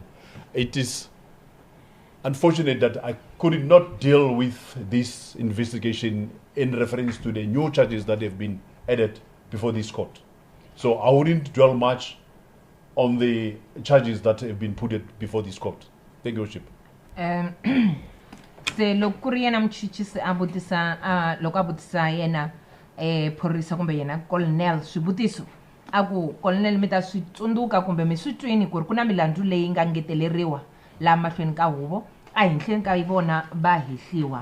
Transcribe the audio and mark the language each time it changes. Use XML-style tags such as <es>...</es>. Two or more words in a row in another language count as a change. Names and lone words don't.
<en>It is unfortunate that I could not deal with this investigation in reference to the new charges that have been added before this court. So I wouldn't dwell much on the charges that have been put before this court. Thank you, Worship.</en> <ts>Se lokuri yena mchichi se abutisa loko abutisa yena phorisa kumbe yena colonel swivutiso aku colonel mi ta swi tsundzuka kumbe mi swi twini ku ri ku na milandzu leyi nga ngeteleriwa la mahlweni ka huvo a henhleni ka vona va hehliwa.</ts>